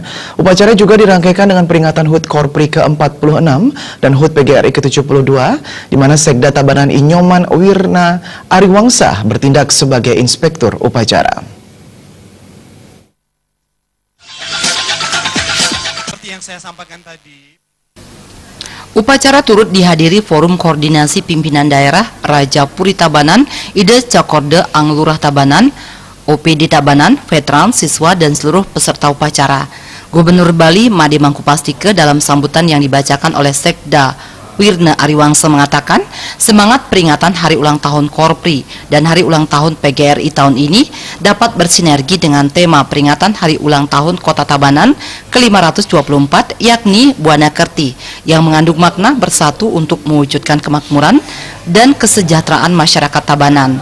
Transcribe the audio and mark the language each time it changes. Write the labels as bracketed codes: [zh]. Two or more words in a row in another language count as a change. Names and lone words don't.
[id] Upacara juga dirangkaikan dengan peringatan HUT Korpri ke-46 dan HUT PGRI ke-72, di mana Sekda Tabanan Inyoman Wirna Ariwangsa bertindak sebagai inspektur upacara. Seperti yang saya sampaikan tadi, upacara turut dihadiri Forum Koordinasi Pimpinan Daerah Raja Puri Tabanan, Ide Cakorde Anglurah Tabanan, OPD Tabanan, veteran, siswa, dan seluruh peserta upacara. Gubernur Bali Made Mangkupastike dalam sambutan yang dibacakan oleh Sekda Wirna Ariwangsa mengatakan, semangat peringatan Hari Ulang Tahun Korpri dan Hari Ulang Tahun PGRI tahun ini dapat bersinergi dengan tema peringatan Hari Ulang Tahun Kota Tabanan ke-524, yakni Buana Kerti, yang mengandung makna bersatu untuk mewujudkan kemakmuran dan kesejahteraan masyarakat Tabanan.